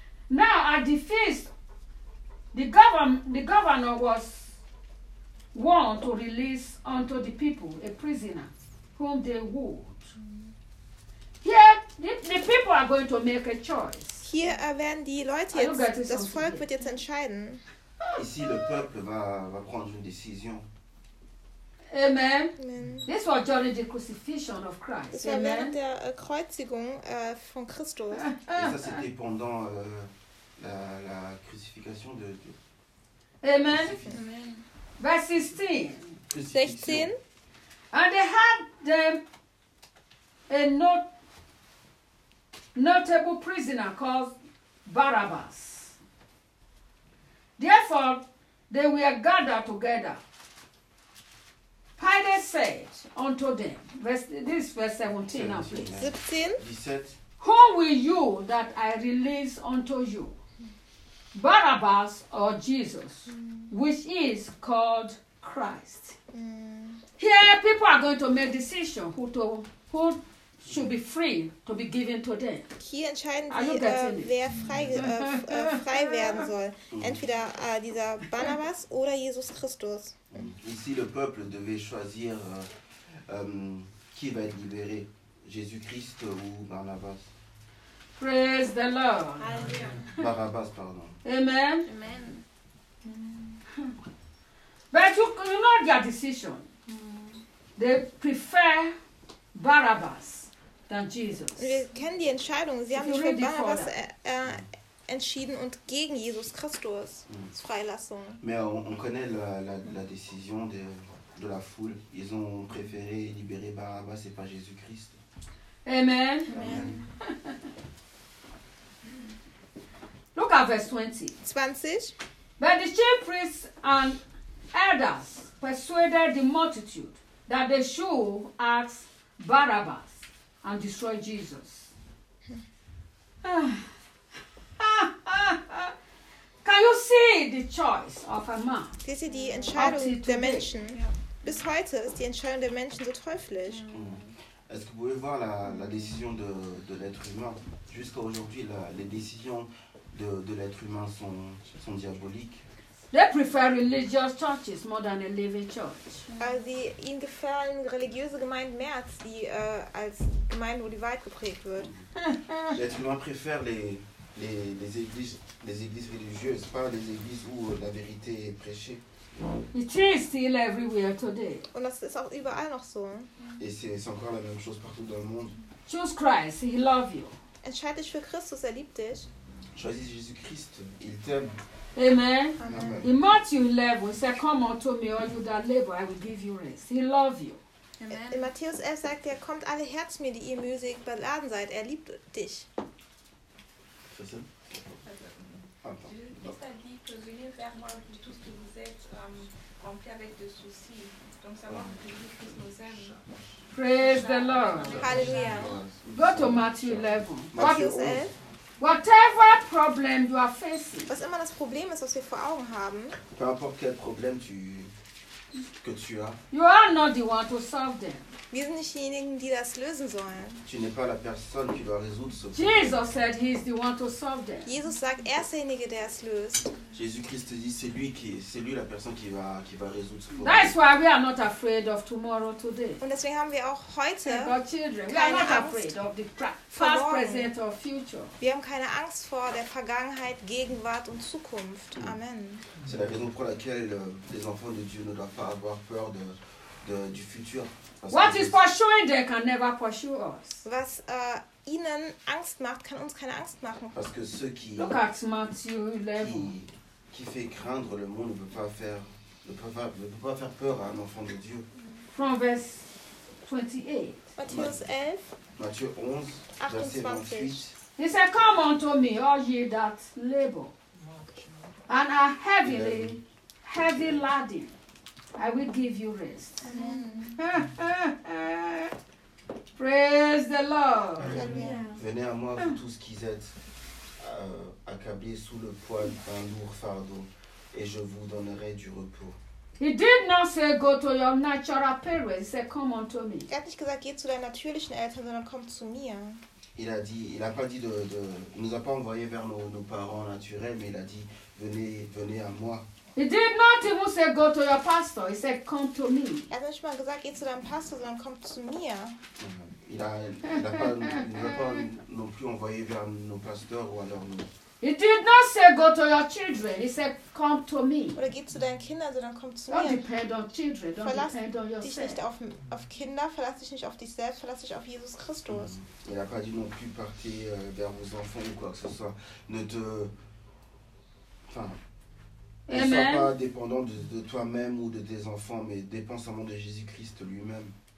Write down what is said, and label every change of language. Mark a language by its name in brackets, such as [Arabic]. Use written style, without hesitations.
[English] Now at the feast, the governor was one to release unto the people a prisoner whom they would. Here the people are going to make a choice. [German] Hier werden die Leute jetzt, das Volk wird jetzt entscheiden. [French] Ici le peuple va prendre une décision. [English] Amen. Amen. This was during the crucifixion of Christ. [German] Das war während der Kreuzigung von Christus. [French] Et ça c'était pendant la crucifixion de Dieu. [English] Amen. Amen. Verse 16. And they had them a notable prisoner called Barabbas. Therefore, they were gathered together. Pilate said unto them, verse 17 now, please. 17. Who will you that I release unto you? Barabbas or Jesus, which is called Christ. Here people are going to make decision who should be free to be given to them. [German] Hier entscheiden sie, wer frei werden soll. Entweder dieser Barabbas oder Jesus Christus. [French] Ici le peuple devait choisir qui va être libéré, Jésus Christ ou Barabbas. [English] Praise the Lord. Barabbas, pardon. Amen. Amen. But you know their decision. They prefer Barabbas than Jesus. [German] Wir kennen die Entscheidung. Sie haben sich für Barabbas entschieden und gegen Jesus Christus. Freilassung. [French] Mais on connaît la décision de de la foule. Ils ont préféré libérer Barabbas et pas Jésus-Christ. [English] Amen. Amen. Look at verse 20. But the chief priests and elders persuaded the multitude that they should ask Barabbas and destroy Jesus. Can you see the choice of a man? [German] Siehst du die Entscheidung der Menschen? Ja. Bis heute ist die Entscheidung der Menschen so teuflisch. Mm. [French] Est-ce que vous pouvez voir la décision de l'être humain? Jusqu'à aujourd'hui, les décisions de l'être humain sont diaboliques. [English] They prefer religious churches more than a living church. [German] Ihnen gefallen religiöse Gemeinden mehr als Gemeinden, wo die Wahrheit geprägt wird. [French] L'être humain préfère les églises religieuses, pas les églises où la vérité est prêchée. [English] It is still everywhere today. [German] Und das ist auch überall noch so. [French] Et c'est encore la même chose partout dans le monde. [English] Choose Christ, he loves you. [German] Entscheide dich für Christus, er liebt dich. [French] Choisis Jésus Christ, il t'aime. [English] Amen. Amen. In Matthew 11, he said, "Come unto me, all you that labor, I will give you rest." He loves you. Amen. [German] In Matthäus 11 sagt er, kommt alle her zu mir, die ihr mühselig beladen seid. Er liebt dich. [English] Praise the Lord. Hallelujah. Go to Matthew 11. Matthew 11. Whatever problem you are facing. [German] Was immer das Problem ist, was wir vor Augen haben. [French] Peu importe quel problème que tu as. [English] You are not the one to solve them. [German] Wir sind nicht diejenigen, die das lösen sollen. [French] Tu n'es pas la personne qui doit résoudre ce problème. [English] Jesus said he is the one to solve them. [German] Jesus sagt, er ist derjenige, der es löst. [French] Jésus-Christ dit, c'est lui la personne qui va résoudre ce problème. [English] That's why we are not afraid of tomorrow today. [German] Und deswegen haben wir auch heute keine Angst [English] of the past, present or future. [German] Wir haben keine Angst vor der Vergangenheit, Gegenwart und Zukunft. [English] Amen. [French] C'est la raison pour laquelle les enfants de Dieu ne doivent pas avoir peur du futur. [English] What is pursuing them can never pursue us. [German] Was ihnen Angst macht, kann uns keine Angst machen. [French] Parce que ceux qui, [English] look at Matthew 11. [French] Qui fait craindre le monde ne peut pas faire peur à un enfant de Dieu. [English] From verse [French] 28. Matthieu 11. Matthieu 11, verset [English] 28. He said, come unto me, all ye that labor, and are heavily, heavy laden. I will give you rest. Amen. Praise the Lord. [French] Venez à moi, vous tous qui êtes accablés sous le poids d'un lourd fardeau, et je vous donnerai du repos. [English] He did not say, go to your natural parents. He said, come unto me. [German] Er hat nicht gesagt, geh zu deinen natürlichen Eltern, sondern komm zu mir. [French] Il a pas dit de nous a pas envoyé vers nos parents naturels, mais il a dit, venez à moi. [English] He did not even say go to your pastor. He said come to me. [German] Er hat nicht mal gesagt, geh zu deinem Pastor, sondern komm zu mir. [French] Il n'a pas non plus envoyé vers nos pasteurs ou alors nous. [English] He did not say go to your children. He said come to me. [German] Oder geh zu deinen Kindern, sondern komm zu [English] don't [German] mir. [English] Don't depend on children. Don't [German] verlass [English] depend on yourself. [German] Dich nicht auf Kinder. Verlass dich nicht auf dich selbst. Verlass dich auf Jesus Christus. [French] Il n'a pas dit non plus partir vers vos enfants ou quoi que ce soit. Ne sois pas dépendant de toi-même ou de tes enfants, mais dépend seulement de Jésus-Christ lui-même.